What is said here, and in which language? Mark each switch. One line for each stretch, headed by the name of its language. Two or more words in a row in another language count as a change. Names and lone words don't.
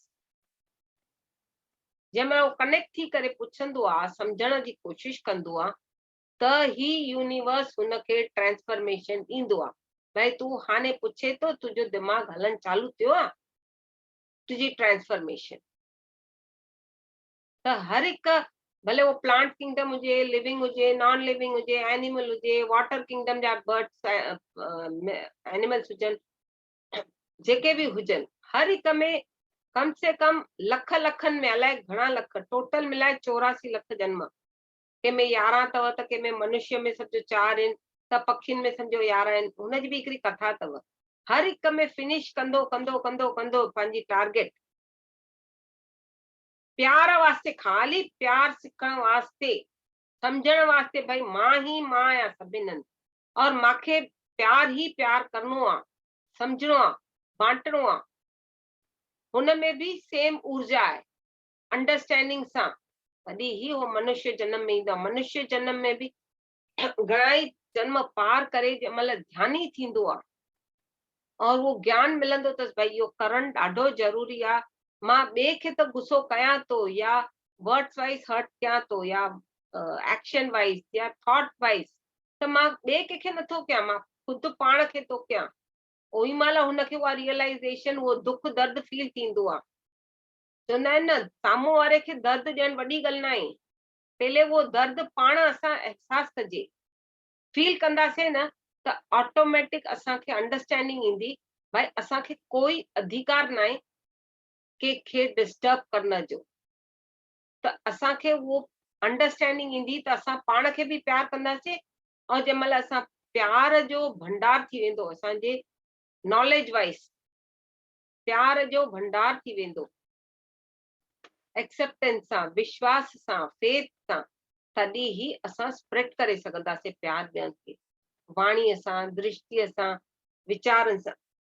Sindhi: जंहिंमहिल उहो कनेक्ट थी करे पुछंदो आहे, सम्झण जी कोशिशि कंदो आहे, त ही यूनिवर्स हुनखे ट्रांसफॉर्मेशन ईंदो आहे। भई तूं हाणे पुछे थो, तुंहिंजो दिमाग़ हलणु चालू थियो आहे, तुंहिंजी ट्रांसफॉर्मेशन। त हर हिकु, भले वो
English: plant kingdom
Sindhi: हुजे, लिविंग हुजे,
English: non living
Sindhi: हुजे, एनिमल हुजे,
English: water kingdom
Sindhi: जा
English: birds animals
Sindhi: हुजनि, जेके बि हुजनि, हर हिक में कम से कम लख लखनि में, अलाए घणा लख, टोटल मिलाए 84 लख जन्म, कंहिंमें 11 अथव, त कंहिंमें मनुष्य में सम्झो 4 आहिनि, त पखियुनि में सम्झो 11 आहिनि। हुनजी बि हिकिड़ी कथा अथव। हर हिक में फिनिश कंदो कंदो कंदो कंदो पंहिंजी टारगेट, प्यार वास्ते, खाली प्यार सिखण वास्ते, सम्झण वास्ते, भई मां ही मां आहियां सभिनि हंधि, और मांखे प्यार ही प्यार करणो आहे, सम्झणो आहे, बांटणो आहे। हुन में बि सेम ऊर्जा आहे, अंडरस्टैंडिंग सां, तॾहिं ही हो मनुष्य जन्म में ईंदो आहे। मनुष्य जन्म में बि घणा ई जन्म पार करे जंहिं महिल ध्यानी थींदो आहे, और वो ज्ञान मिलंदो अथसि भई इहो करणु ॾाढो ज़रूरी आहे, मां ॿिए खे त गुस्सो कयां थो या
English: words wise hurt
Sindhi: कयां थो या
English: action wise
Sindhi: या
English: thought wise,
Sindhi: त मां ॿिए कंहिंखे नथो कयां, मां ख़ुदि पाण खे थो कयां। ओही महिल हुनखे उहा रियलाइज़ेशन, उहो दुख दर्द फील थींदो आहे। चवंदा आहिनि न, साम्हूं वारे खे दर्द ॾियणु वॾी ॻाल्हि न आहे, पहले वो दर्द पाण असां एहसास कजे, फील कंदासीं न, त ऑटोमेटिक असांखे अंडरस्टैंडिंग ईंदी भाई असांखे कोई अधिकार न आहे कंहिंखे डिस्टर्ब करण जो। त असांखे उहो अंडरस्टैंडिंग ईंदी त असां पाण खे बि प्यार कंदासीं, और जंहिं महिल असां प्यार जो भंडार थी वेंदो असांजे
English: knowledge wise,
Sindhi: प्यार जो भंडार थी वेंदो एक्सेप्टेंस सां, विश्वास सां, फेथ सां, तॾहिं ई असां स्प्रेड करे सघंदासीं प्यार ॿियनि खे, वाणीअ सां, दृष्टिअ सां, वीचारनि सां।